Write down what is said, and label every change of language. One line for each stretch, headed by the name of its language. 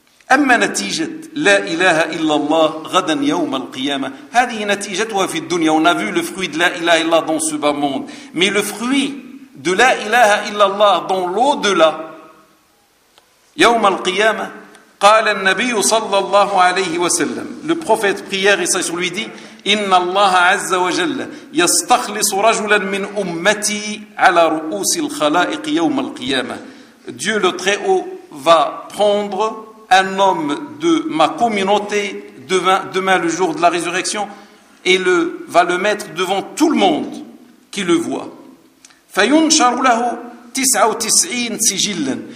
Arabic: أَمَّا نَتِيجَةُ لَا إِلَهَ إِلَّا اللَّهِ غَدًا يَوْمَ الْقِيَامَةِ. هَذِهِ نَتِيجَتُهَا فِي الدُّنْيَا.
French: On a vu le fruit de la ilaha illallah dans ce bas monde. Mais le fruit de la ilaha illallah dans l'au-delà,
Arabic: يَوْمَ الْقِيَامَةِ. قال النبي صلى الله عليه وسلم.
French: Le prophète prière et sage lui dit:
Arabic: إن الله عز وجل يستخلص رجلا من أمتي على رؤوس الخلائق يوم القيامة.
French: Dieu le Très-Haut va prendre un homme de ma communauté demain le jour de la résurrection et va le mettre devant tout le monde qui le voit.
Arabic: فينشر له 99 سجلا.